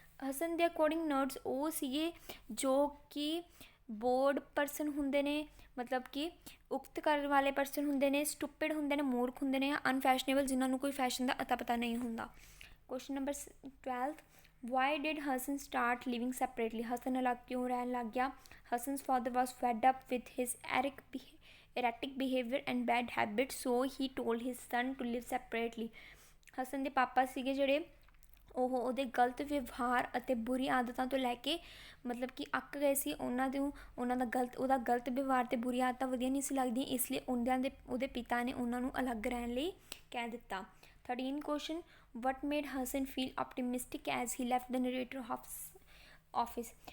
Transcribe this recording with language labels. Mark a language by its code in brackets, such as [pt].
[pa] ਹਸਨ ਦੇ ਅਕੋਰਡਿੰਗ ਨਰਡਸ ਉਹ ਸੀਗੇ ਜੋ ਕਿ ਬੋਰਡ ਪਰਸਨ ਹੁੰਦੇ ਨੇ, ਮਤਲਬ ਕਿ ਉਕਤ ਕਰਨ ਵਾਲੇ ਪਰਸਨ ਹੁੰਦੇ ਨੇ, ਸਟੂਪਿਡ ਹੁੰਦੇ ਨੇ, ਮੂਰਖ ਹੁੰਦੇ ਨੇ, ਅਨਫੈਸ਼ਨੇਬਲ ਜਿਨ੍ਹਾਂ ਨੂੰ ਕੋਈ ਫੈਸ਼ਨ ਦਾ ਅਤਾ ਪਤਾ ਨਹੀਂ ਹੁੰਦਾ। [en] Question number 12th, why did Hasan start living separately? [pa] Hasan ਅਲੱਗ ਕਿਉਂ ਰਹਿਣ ਲੱਗ ਗਿਆ? [en] Hasan's father was fed up with his erratic behavior and bad habits, so he told his son to live separately. [pa] Hasan ਦੇ ਪਾਪਾ ਸੀਗੇ ਜਿਹੜੇ ਉਹ ਉਹਦੇ ਗਲਤ ਵਿਵਹਾਰ ਅਤੇ ਬੁਰੀ ਆਦਤਾਂ ਤੋਂ ਲੈ ਕੇ ਮਤਲਬ ਕਿ ਅੱਕ ਗਏ ਸੀ। ਉਹਦਾ ਗਲਤ ਵਿਵਹਾਰ ਅਤੇ ਬੁਰੀ ਆਦਤਾਂ ਵਧੀਆ ਨਹੀਂ ਸੀ ਲੱਗਦੀਆਂ, ਇਸ ਲਈ ਉਹਦੇ ਪਿਤਾ ਨੇ ਉਹਨਾਂ ਨੂੰ ਅਲੱਗ ਰਹਿਣ ਲਈ ਕਹਿ ਦਿੱਤਾ। [en] 13 question, what made Hasan feel optimistic as he left the narrator office?